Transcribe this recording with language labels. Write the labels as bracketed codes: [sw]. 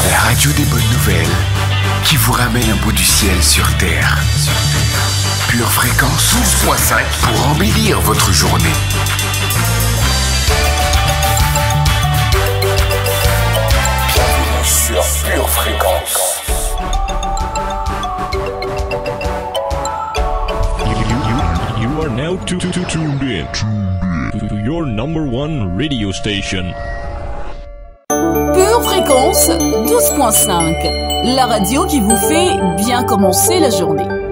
[fr] La radio des bonnes nouvelles qui vous ramène un bout du ciel sur Terre. Pure Fréquence 12.5 pour embellir votre journée. Bienvenue sur Pure Fréquence. [en] You are now tuned in to your number one radio station. [fr] Pure Fréquence 12.5, la radio qui vous fait bien commencer la journée.